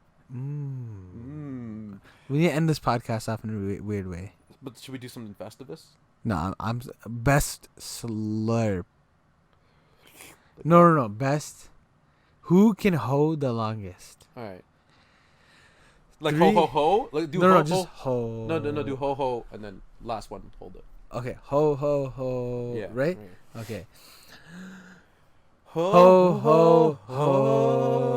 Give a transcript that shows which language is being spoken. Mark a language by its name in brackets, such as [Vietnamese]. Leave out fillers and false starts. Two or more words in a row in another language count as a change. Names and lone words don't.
[English] We need to end this podcast off in a weird way. But should we do something festivus? No, I'm best slurp. No. Best. Who can hold the longest? All right. Like 3, ho ho ho. Like do no, ho just ho. No. Do ho ho and then last one hold it. Okay. Ho ho ho. Yeah. Right? Okay. Ho Ho ho